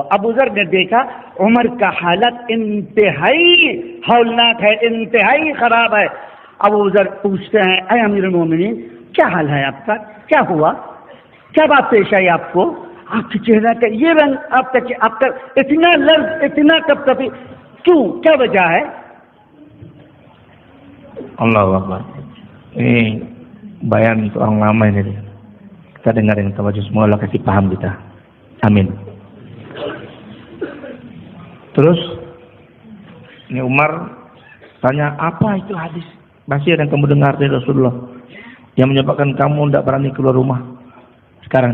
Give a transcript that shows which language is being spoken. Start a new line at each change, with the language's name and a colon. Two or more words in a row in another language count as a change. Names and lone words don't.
Urdu: ابو ذر نے دیکھا عمر کا حالت انتہائی ہولناک ہے، انتہائی خراب ہے. ابو ذر پوچھتے ہیں اے امیر المومنین کیا حال ہے آپ کا، کیا ہوا، کیا بات پیش آئی آپ کو، آپ کے چہرہ کا یہ رنگ، آپ کا اتنا لرز، اتنا کپکپی کیوں، کیا وجہ ہے؟
Arabic: الله أكبر.
Indonesian: Ini bayan untuk orang lama ini. Kita dengar yang tawajud semua, Allah kasih paham kita. Amin. Terus ini Umar tanya, apa itu hadis Bashir yang kamu dengar dari Rasulullah yang menyebabkan kamu tidak berani keluar rumah sekarang?